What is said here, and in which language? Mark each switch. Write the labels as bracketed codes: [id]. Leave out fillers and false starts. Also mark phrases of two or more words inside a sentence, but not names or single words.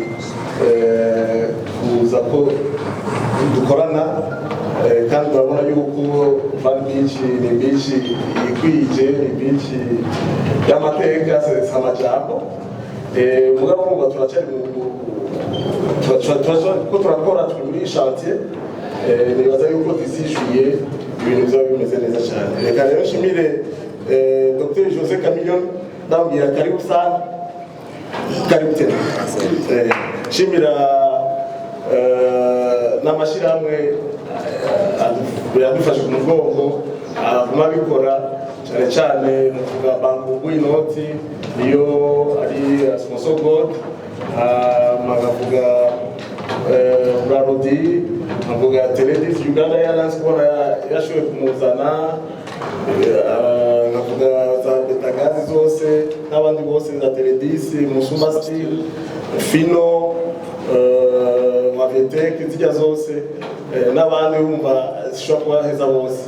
[rn] kuza ko dukorana kandi urabona yuko Van Beach ni beach ikwije ni beach y'amateka s'amajambo mugabo ngo turacari ko turakora turi muri chantier nibaza yuko disishuye ibintu byaba bimeze neza cyane reka rero nshimire Dr Jose Chameleone ndabwira [sw] karibu sana karibu tena [rn] nshimira n'amashirahamwe yadufashe ku mugongo aguma bikora cyane cyane muvuga banku inoti iyo ari sponsor god magavuga Brarodi nkavuga Teledis Uganda Airlines kubona yashoboye kumuzana, nkavuga za Betagazi zose n'abandi bose za Teledis, Musuma Steel, Fino, Mavetek zijya zose n'abandi bumva zishobora kubaheza bose.